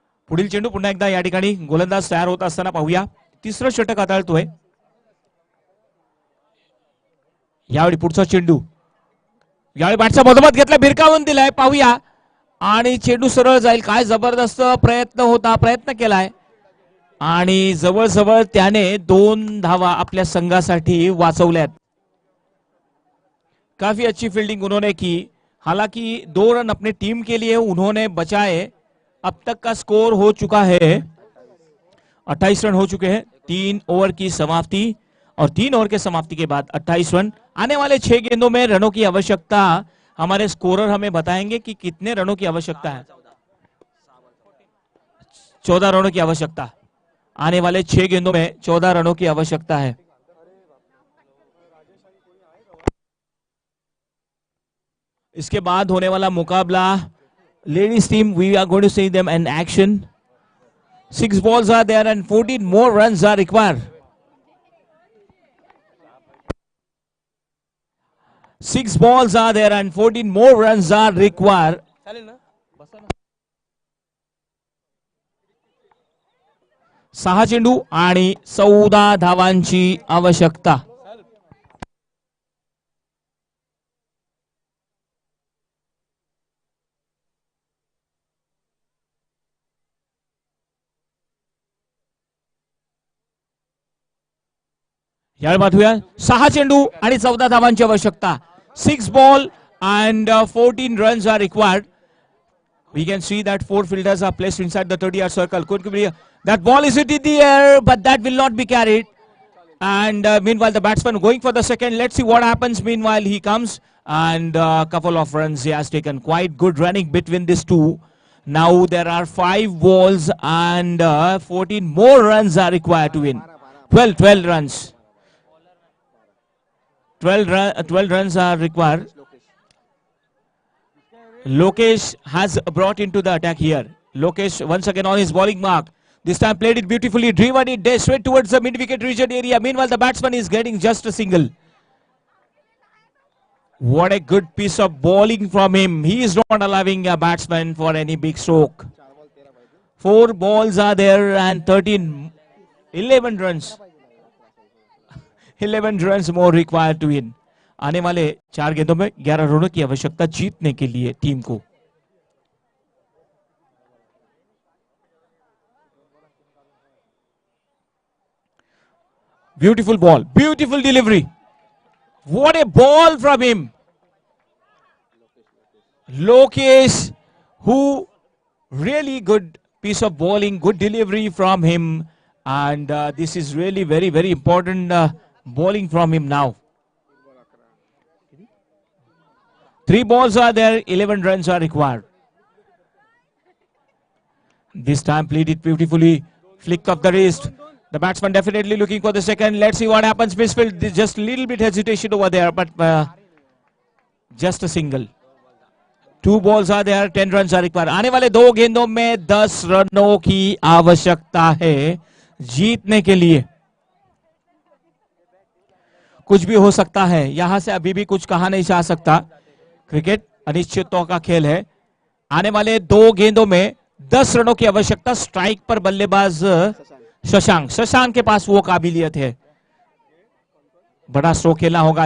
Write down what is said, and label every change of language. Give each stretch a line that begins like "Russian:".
Marathi: पुढील चेंडू पुन्हा एकदा या ठिकाणी गोलंदाज तयार होत असताना पाहूया। तिसरं षटक हाताळतोय यावेळी। पुढचा चेंडू यावेळी बॅटचा मधोमध घेतला, भिरकावून दिलाय, पाहूया। आणि चेंडू सरळ जाईल, काय जबरदस्त प्रयत्न होता, प्रयत्न केलाय आणि जवळ त्याने 2 धावा आपल्या संघासाठी वाचवल्यात।
Hindi: काफी अच्छी फील्डिंग उन्होंने की, हालांकि 2 रन अपनी टीम के लिए उन्होंने बचाए। अब तक का स्कोर हो चुका है 28 रन हो चुके हैं। 3 ओवर की समाप्ति और 3 ओवर के समाप्ति के बाद 28 रन। आने वाले 6 गेंदों में रनों की आवश्यकता, हमारे स्कोरर हमें बताएंगे कि कितने रनों की आवश्यकता है। 14 रनों की आवश्यकता। आने वाले 6 गेंदों में 14 रनों की आवश्यकता है। इसके बाद होने वाला मुकाबला ladies team,
English: We are going to see them in action. 6 balls are there and 14 more runs are required. 6 balls are there and 14 more runs are required.
Marathi: 6 चेंडू आणि 14 धावांची आवश्यकता। यावेळी पाहूया 6 चेंडू आणि 14 धावांची आवश्यकता।
English: 6 ball and 14 runs are required. We can see that 4 fielders are placed inside the 30-yard circle. Could be that ball is hit in the air, but that will not be carried. And meanwhile, the batsman going for the second. Let's see what happens. Meanwhile, he comes and a couple of runs he has taken. Quite good running between these two. Now there are 5 balls and 14 more runs are required to win. 12 runs. 12 runs are required. Lokesh has brought into the attack here. Lokesh once again on his bowling mark. This time played it beautifully, driven it straight towards the mid-wicket region area. Meanwhile, the batsman is getting just a single. What a good piece of bowling from him. He is not allowing a batsman for any big stroke. 4 balls are there and 11 runs. 11 runs more required to win.
Hindi: आने वाले 4 गेंदों में 11 रनों की आवश्यकता जीतने के लिए टीम को।
English: Beautiful ball, beautiful delivery. What a ball from him. Lokesh, who really good piece of bowling, good delivery from him, and this is really very important bowling from him now. 3 balls are there, 11 runs are required. This time played it beautifully, flick of the wrist. The batsman definitely looking for the second. Let's see what happens. Misfield, just a little bit hesitation over there, but just single, 2 balls are there, 10 runs are required।
Hindi: आने वाले 2 गेंदों में 10 रनों की आवश्यकता है जीतने के लिए। कुछ भी हो सकता है, यहां से अभी भी कुछ कहा नहीं जा सकता। क्रिकेट अनिश्चितताओं का खेल है। आने वाले 2 गेंदों में 10 रनों की आवश्यकता। स्ट्राइक पर बल्लेबाज शशांक के पास वो काबिलियत है। बड़ा स्ट्रोक खेलना होगा।